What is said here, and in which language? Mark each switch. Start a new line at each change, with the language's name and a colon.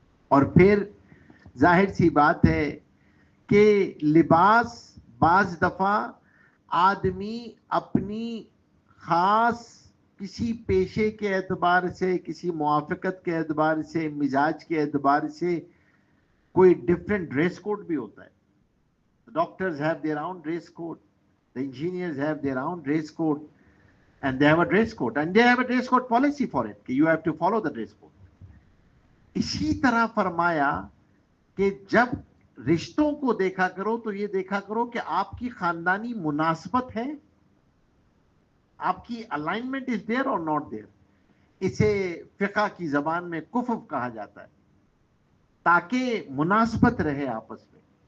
Urdu: اور پھر ظاہر سی بات ہے کہ لباس بعض دفعہ آدمی اپنی خاص کسی پیشے کے اعتبار سے، کسی موافقت کے اعتبار سے، مزاج کے اعتبار سے کوئی ڈفرینٹ ڈریس کوڈ بھی ہوتا ہے.
English: Doctors have their own dress code, the engineers have their own dress code, and they have a dress code, and they have a dress code policy for it, کہ you have to follow the dress code.
Urdu: اسی طرح فرمایا کہ جب رشتوں کو دیکھا کرو تو یہ دیکھا کرو کہ آپ کی خاندانی مناسبت ہے, آپ کی
English: Alignment is there or not there.
Urdu: اسے فقہ کی زبان میں کفو کہا جاتا ہے, تاکہ مناسبت رہے آپس میں.